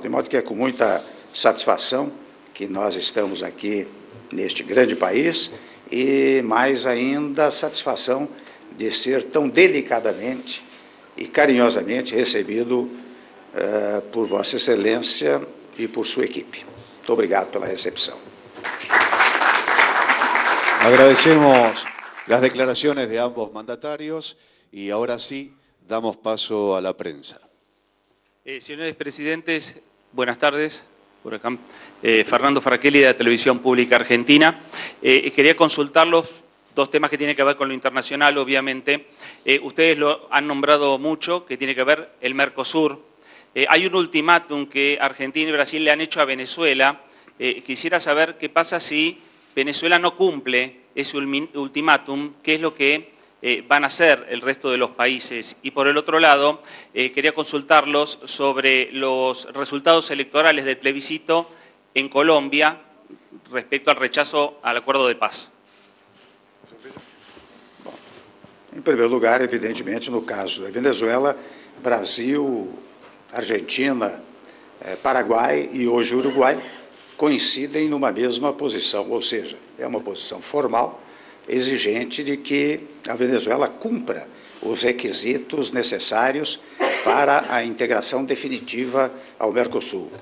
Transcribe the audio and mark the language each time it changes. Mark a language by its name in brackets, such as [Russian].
[Portuguese] De modo que é com muita satisfação que nós estamos aqui neste grande país e, mais ainda, a satisfação de ser tão delicadamente e carinhosamente recebido por Vossa Excelência e por sua equipe. Muito obrigado pela recepção. [Spanish] Agradecemos las declaraciones de ambos mandatarios y ahora sí damos paso a la prensa. Señores presidentes, buenas tardes. Por acá. Fernando Fraquelli, de la Televisión Pública Argentina. Quería consultarlos dos temas que tienen que ver con lo internacional, obviamente. Ustedes lo han nombrado mucho, que tiene que ver el Mercosur. Hay un ultimátum que Argentina y Brasil le han hecho a Venezuela. Quisiera saber qué pasa si Venezuela no cumple ese ultimátum, qué es lo que van a hacer el resto de los países. Y por el otro lado, quería consultarlos sobre los resultados electorales del plebiscito en Colombia respecto al rechazo al acuerdo de paz. [Portuguese] Bom, em primeiro lugar, evidentemente, no caso da Venezuela, Brasil, Argentina, Paraguai e hoje Uruguai coincidem numa mesma posição, ou seja, é uma posição formal, exigente de que a Venezuela cumpra os requisitos necessários para a integração definitiva ao Mercosul.